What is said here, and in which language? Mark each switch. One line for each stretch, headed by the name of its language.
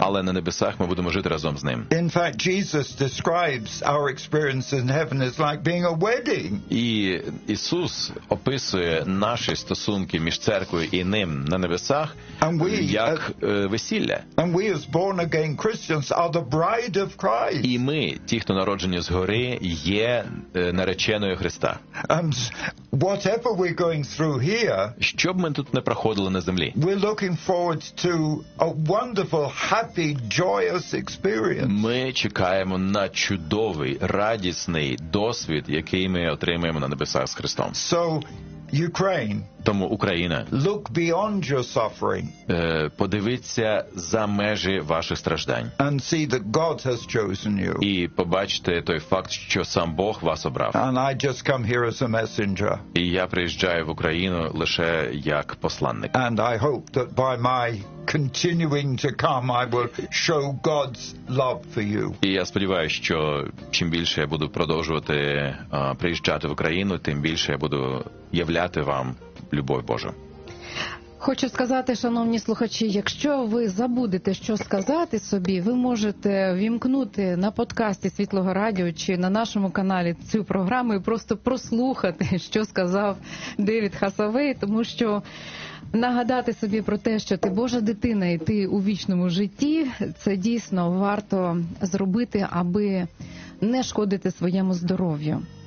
Ukrainian: Але на небесах ми будемо жити разом з ним.
English: In fact, Jesus describes our experience in heaven as like being a wedding.
Ukrainian: І Ісус описує наші стосунки між церквою і ним на небесах як весілля.
English: And we as born again Christians are the bride of Christ.
Ukrainian: І ми, ті, хто народжені згори, є нареченою Христа.
English: Whatever we're going through here,
Ukrainian: що б ми тут не проходили на землі,
English: we're looking forward to a wonderful, happy, joyous experience.
Ukrainian: Ми чекаємо на чудовий, радісний досвід, який ми отримаємо на небесах з Христом.
English: So, Ukraine,
Ukrainian: тому Україна,
English: look beyond your suffering,
Ukrainian: подивіться за межі ваших страждань,
English: and see that God has chosen you,
Ukrainian: і побачте той факт, що сам Бог вас обрав.
English: And I just come here as a messenger,
Ukrainian: і я приїжджаю в Україну лише як посланник.
English: And I hope that by my continuing to come, I will show God's love for you.
Ukrainian: І я сподіваюся, що чим більше я буду продовжувати приїжджати в Україну, тим більше я буду являти вам любов Божу. Хочу сказати, шановні слухачі, якщо ви забудете, що сказати собі, ви можете вімкнути на подкасті Світлого Радіо чи на нашому каналі цю програму і просто прослухати, що сказав Девід Хасавей, тому що нагадати собі про те, що ти Божа дитина і ти у вічному житті, це дійсно варто зробити, аби не шкодити своєму здоров'ю.